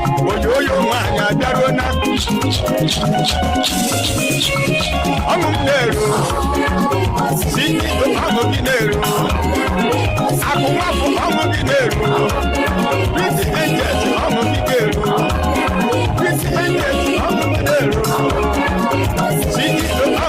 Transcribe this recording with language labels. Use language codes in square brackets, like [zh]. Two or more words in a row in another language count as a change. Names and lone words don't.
[ig] Oyo oyo nwaanyị abịaruo na. Ọṅụ m na-eru. Sisi, ọṅụ gị na-eru. Akụ nwafọ, ọṅụ gị na-eru. [en] Pretty angels, [ig] ọṅụ gị na-eru. [en] Pretty C E